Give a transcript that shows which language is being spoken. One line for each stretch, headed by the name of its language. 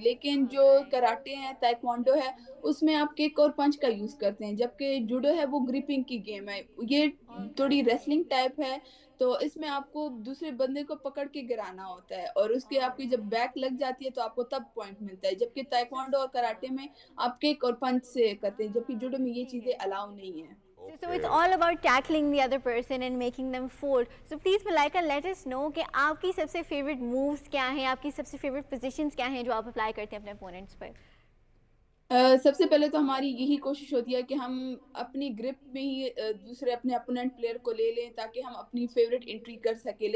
Urdu: لیکن جو کراٹے ہیں, تائیکوانڈو ہے, اس میں آپ کک اور پنچ کا یوز کرتے ہیں, جبکہ جوڈو ہے وہ گریپنگ کی گیم ہے. یہ تھوڑی ریسلنگ ٹائپ ہے, تو اس میں آپ کو دوسرے بندے کو پکڑ کے گرانا ہوتا ہے, اور اس کے آپ کی جب بیک لگ جاتی ہے تو آپ کو تب پوائنٹ ملتا ہے. جبکہ تائیکوانڈو اور کراٹے میں آپ کک اور پنچ سے کرتے ہیں, جبکہ جوڈو میں یہ چیزیں الاؤ نہیں ہیں.
English: So it's all about tackling the other person and making them fold. So please Malaika, let us know
Urdu: کہ آپ کی سب سے favorite moves کیا ہیں, آپ کی سب سے favorite positions کیا ہیں جو آپ اپلائی کرتے ہیں اپنے opponents پر. سب سے پہلے تو ہماری یہی کوشش ہوتی ہے کہ ہم اپنی گرپ میں ہی دوسرے اپنے اپوننٹ پلیئر کو لے لیں تاکہ ہم اپنی فیوریٹ انٹری کر سکیں.